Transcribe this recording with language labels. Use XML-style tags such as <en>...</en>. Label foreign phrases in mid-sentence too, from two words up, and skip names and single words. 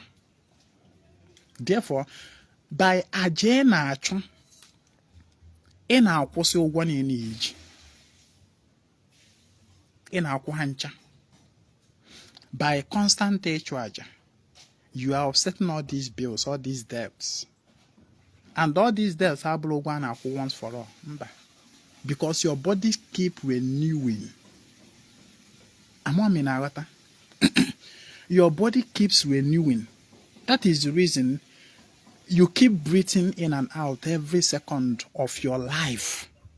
<ig>Therefore, by aje na achụ, ị na-akwụsị ụgwọ niile iji. Ị na-akwụ ha ncha.</ig> <en>By constant</en> <ig>ịchụ aja,</ig> <en>you are offsetting all these bills, all these debts. And all these debts are</en> <ig>ụgwọ a na-akwụ</ig> <en>once for all. Mba. Because your body keep renewing. Your body keeps renewing. That is the reason you keep breathing in and out every second of your life.</en>